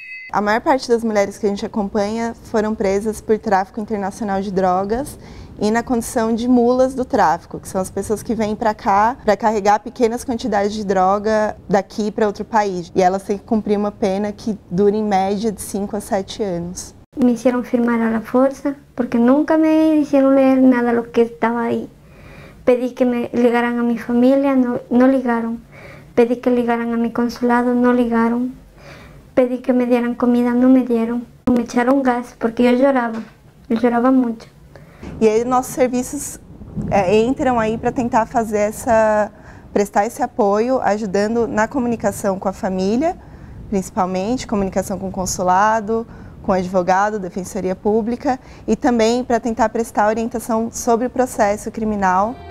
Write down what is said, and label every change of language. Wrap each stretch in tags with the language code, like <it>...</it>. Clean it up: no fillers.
<pt>A maior parte das mulheres que a gente acompanha foram presas por tráfico internacional de drogas e na condição de mulas do tráfico, que são as pessoas que vêm para cá para carregar pequenas quantidades de droga daqui para outro país. E elas têm que cumprir uma pena que dura em média de 5 a 7 anos.</pt> <es>Me hicieron firmar a la fuerza porque nunca me hicieron leer nada de lo que estaba ahí. Pedí que me ligaran a mi familia, no ligaron. Pedí que ligaran a mi consulado, no ligaron. Pedí que me dieran comida, no me dieron. Me echaron gas porque</es> <pt>eu chorava muito. E aí nossos serviços entram aí para tentar prestar esse apoio, ajudando na comunicação com a família, principalmente, comunicação com o consulado, com o advogado, defensoria pública, e também para tentar prestar orientação sobre o processo criminal.</pt>